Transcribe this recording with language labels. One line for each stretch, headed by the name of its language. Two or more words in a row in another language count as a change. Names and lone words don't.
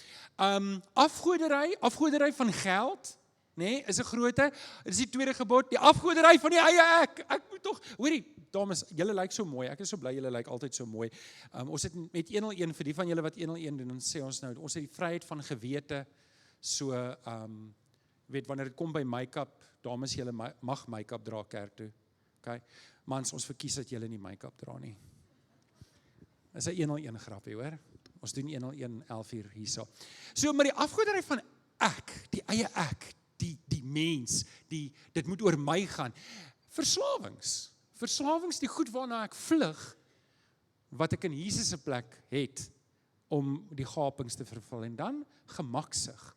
Afrikaans: Afgoderry van geld, nee, is 'n groote, dit is die 2de gebod, die afgoderry van die eie ek moet tog, hoorie, dames, julle lyk so mooi, ek is so bly julle lyk altyd so mooi. Ons het met 101, vir die van julle wat 101 doen, dan sê ons nou, ons het die vryheid van gewete, so, weet, wanneer dit kom by make-up, dames, julle mag make-up dra kerk toe, okay? Mans, ons verkies dat julle nie make-up dra nie. Dis 'n 101 grapie, hoor? Ons doen 101 11 uur hierso. So, maar die afgoderry van ek, die eie ek, die mens, dit moet oor my gaan. Verslawings, die goed waarna ek vlug, wat ek in Jesus se plek het, om die gapings te vervul, en dan gemaksig.